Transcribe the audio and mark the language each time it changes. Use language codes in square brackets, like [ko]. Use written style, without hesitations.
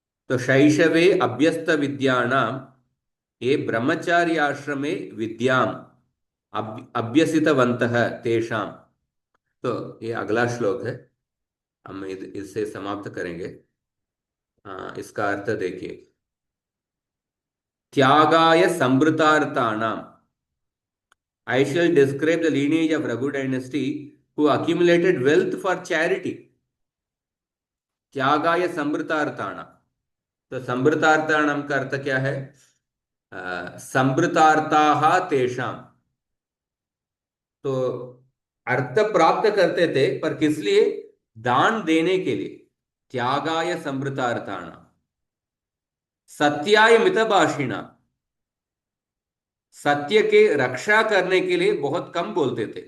[sa] तो शैशवे अभ्यस्त विद्यानां ये ब्रह्मचारी आश्रमे विद्याम अभ्यसितवन्तः तेषां। [hi] तो ये अगला श्लोक है, हम इससे समाप्त करेंगे। हाँ, इसका अर्थ देखिए, [sa] त्यागाय संभृतार्थानाम, [en] I shall describe the lineage of Raghu dynasty who accumulated wealth for charity. [sa] त्यागाय संभृतार्थाना, [hi] तो संभृतार्थानाम का अर्थ क्या है? [sa] संभृतार्थाः तेषाम, [hi] तो अर्थ प्राप्त करते थे पर किस लिए? दान देने के लिए। [sa] त्यागाय संभृतार्थाना, सत्याय मितभाषिणा, [hi] सत्य के रक्षा करने के लिए बहुत कम बोलते थे।